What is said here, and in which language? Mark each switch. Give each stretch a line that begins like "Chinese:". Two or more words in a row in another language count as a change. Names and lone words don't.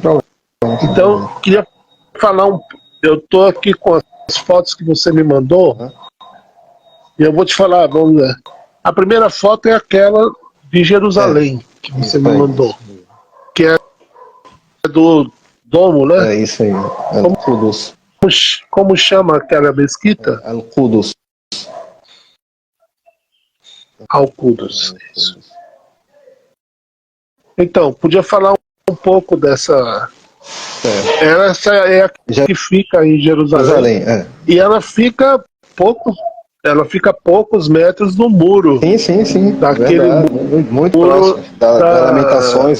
Portuguese: Então, queria falar eu estou aqui com as fotos que você me mandou e eu vou te falar, vamos ver. A primeira foto é aquela de Jerusalém que você me mandou, que é do domo, né? É isso aí, Al-Qudus. Como chama aquela mesquita? Al-Qudus. Al-Qudus. Então, podia falar um pouco dessa. Essa é a que fica em Jerusalém. E ela fica poucos metros do muro. Sim. Daquele muito próximo das Lamentações,